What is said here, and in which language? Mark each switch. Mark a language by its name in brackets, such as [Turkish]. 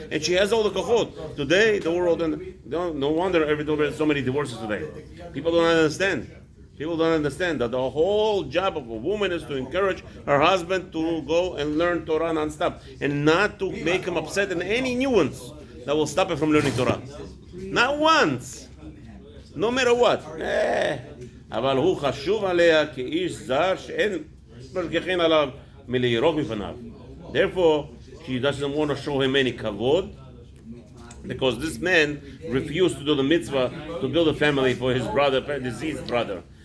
[English] And she has all the kavod. Today, the world, and no wonder there's so many divorces today. People don't understand. People don't understand that the whole job of a woman is to encourage her husband to go and learn Torah non-stop, and not to make him upset in any nuance that will stop him from learning Torah. Not once. no matter what. [Hebrew] אבל הוא חשוב עליה כאיש זר שאין משגיחין עליו מלירוק מפניו. [English] Therefore, she doesn't want to show him any kavod, because this man refused to do the mitzvah to build a family for his brother, deceased brother.